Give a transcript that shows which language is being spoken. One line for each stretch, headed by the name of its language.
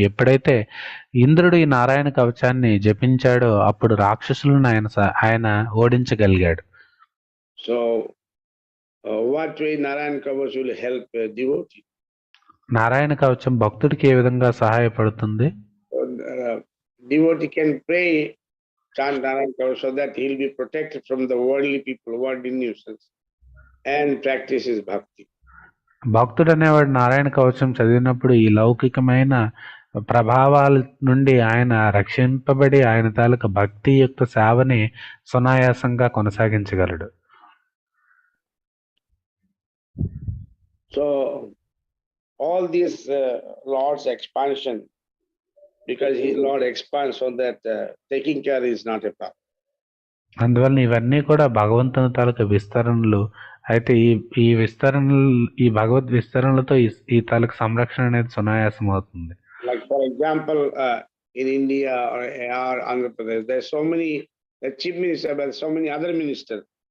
Telugu: ఎప్పుడైతే ఇంద్రుడు ఈ నారాయణ కవచాన్ని జపించాడో అప్పుడు రాక్షసులను ఆయన ఓడించగలిగాడు.
English: So what way Narayan Kavach will help a devotee?
Telugu: Narayana కవచం భక్తుడికి ఏ విధంగా సహాయపడుతుంది?
English: Devotee can pray, chant Narayan Kavach so that he will be protected from the worldly people, worldly nuisance, and practice his bhakti.
Telugu: భక్తుడు అనేవాడు నారాయణ కవచం చదివినప్పుడు ఈ లౌకికమైన ప్రభావాల నుండి ఆయన రక్షింపబడి ఆయన తాలూకా భక్తి యుక్త సేవని సునాయాసంగా కొనసాగించగలడు.
English: So all this Lord's expansion, because Lord expands so that taking care is not a problem.
Telugu: అందువల్ల ఇవన్నీ కూడా భగవంతుని తాలూకా విస్తరణలు. అయితే ఈ విస్తరణలు, ఈ భగవద్ విస్తరణలతో ఈ తాలూకా సంరక్షణ అనేది సునాయాసం అవుతుంది.
English: Like for example, in India or Andhra Pradesh, there are so many chief ministers, but so many other ministers.